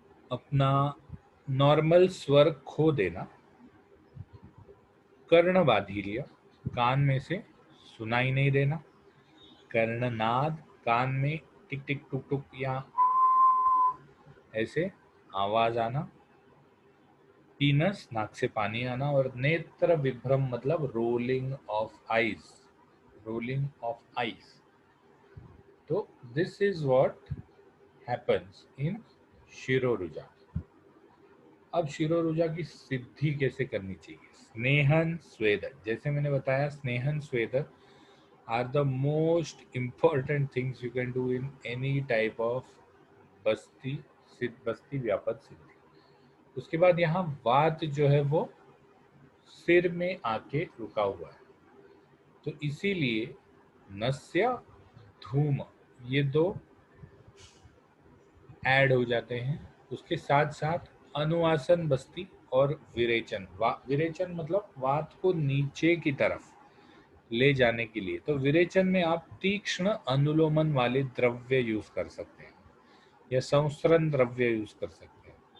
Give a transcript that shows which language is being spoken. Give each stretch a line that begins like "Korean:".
Hindi: अपना नॉर्मल स्वर खो देना, कर्ण बाधिल्य, कान में से सुनाई नहीं देना, कर्णनाद, कान में टिक टिक टुक टुक या ऐसे आवाज आना, पीनस नाक से पानी आना, और नेत्र विभ्रम मतलब
English: Rolling of eyes, rolling of eyes. तो this is what happens in शिरोरुजा।
Hindi: अब शिरोरुजा की सिद्धि कैसे करनी चाहिए? स्नेहन स्वेदन, जैसे मैंने बताया स्नेहन स्वेदन
English: are the most important things you can do in any type of basti बस्ती व्यापक सिद्धि।
Hindi: उसके बाद यहाँ वात जो है वो सिर में आके रुका हुआ है, तो इसीलिए नस्य धूम ये दो ऐड हो जाते हैं। उसके साथ साथ अनुआसन बस्ती और विरेचन, विरेचन मतलब वात को नीचे की तरफ ले जाने के लिए, तो विरेचन में आप तीक्ष्ण अनुलोमन वाले द्रव्य यूज कर सकते हैं या संस्करण द्रव्य यूज कर सकते हैं।